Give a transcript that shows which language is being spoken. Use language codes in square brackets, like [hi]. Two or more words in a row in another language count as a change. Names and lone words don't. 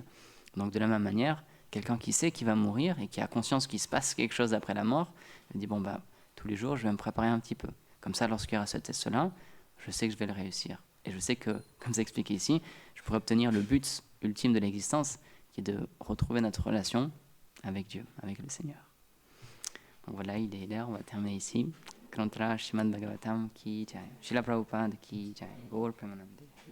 [fr] Donc de la même manière, quelqu'un qui sait qu'il va mourir et qui a conscience qu'il se passe quelque chose après la mort, il dit bon bah tous les jours je vais me préparer un petit peu. Comme ça lorsqu'il y aura ce test-là, je sais que je vais le réussir. Et je sais que, comme c'est expliqué ici, je pourrai obtenir le but ultime de l'existence, qui est de retrouver notre relation avec Dieu, avec le Seigneur. Donc voilà, il est l'heure, on va terminer ici. [hi] ग्रन्त्र श्रीमद् भागवतम् की जय। श्रील प्रभुपाद की जय. Srila Prabhupada ki jai. [bn] গৌর প্রেমানন্দে.